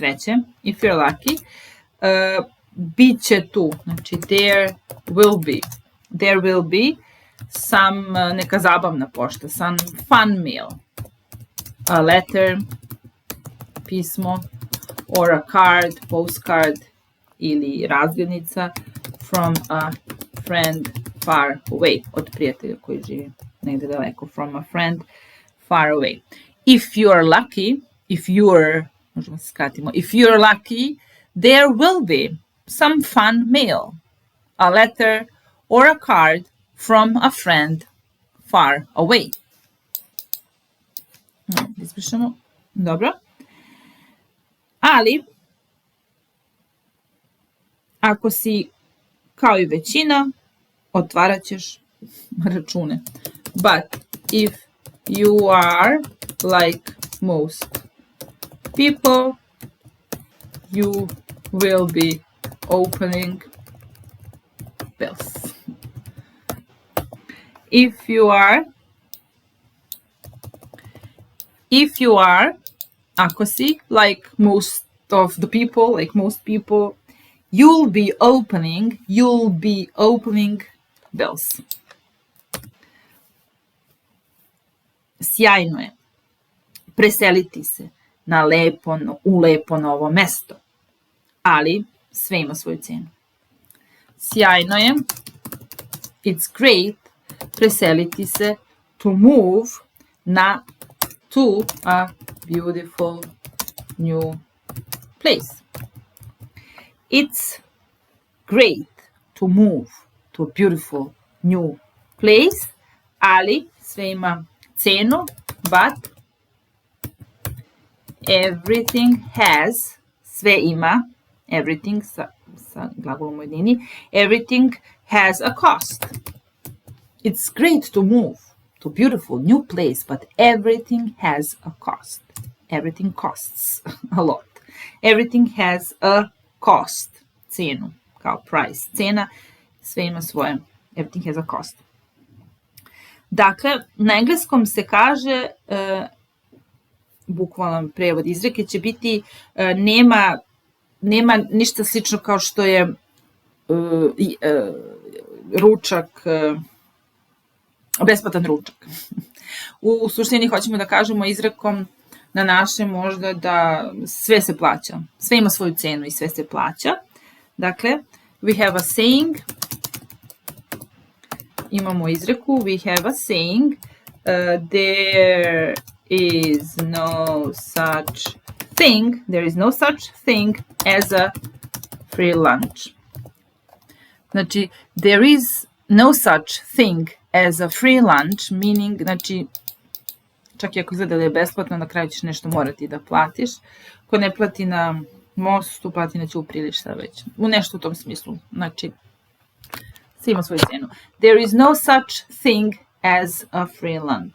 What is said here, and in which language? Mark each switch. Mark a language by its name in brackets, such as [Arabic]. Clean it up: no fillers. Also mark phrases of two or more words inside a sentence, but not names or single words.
[Serbian] sreće, [English] if you're lucky, [Serbian] bit će tu, znači [English] there will be some, [Serbian] neka zabavna pošta, [English] some fun mail, a letter, pismo, or a card, postcard, [Serbian] ili razglednica [English] from a friend far away, [Serbian] od prijatelja koji živi negde daleko, [English] from a friend far away. If you are lucky, [Serbian] možemo se skratimo, [English] if you are lucky, there will be some fun mail, a letter or a card from a friend far away. [Serbian] Ispišemo, dobro. Ali, ako si kao i većina, otvarat ćeš račune. [English] But if you are like most people, you will be opening bills. If you are, [Serbian] ako si, [English] like most of the people, you'll be opening bills. [Serbian] Sjajno je preseliti se u lepo novo mesto, ali sve ima svoju cenu. Sjajno je, [English] it's great, [Serbian] preseliti se, [English] to move to a beautiful new place. It's great to move to a beautiful new place, [Serbian] ali sve ima cenu, [English] but everything has, [Serbian] sve ima, everything sa glagolom u jednini, [English] everything has a cost. It's great to move to a beautiful new place, but everything has a cost. Everything costs a lot. Everything has a cost. [Serbian] Cenu, kao price. Cena, sve ima svoje. [English] Everything has a cost. [Serbian] Dakle, na engleskom se kaže, bukvalan prevod izreke će biti, nema ništa slično kao što je ručak, besplatan ručak. U suštini hoćemo da kažemo izrekom na naše možda da sve se plaća. Sve ima svoju cenu i sve se plaća. Dakle, [English] we have a saying, [Serbian] imamo izreku, [English] we have a saying, there is no such thing as a free lunch. Znači, there is no such thing as a free lunch, meaning, [Serbian] znači, čak i ako izgleda da je besplatno, na kraju ćeš nešto morati da platiš. Ko ne plati na mostu, plati na ćupriji ili šta već. U nešto u tom smislu. Znači, sve ima svoju cenu. [English] There is no such thing as a free lunch.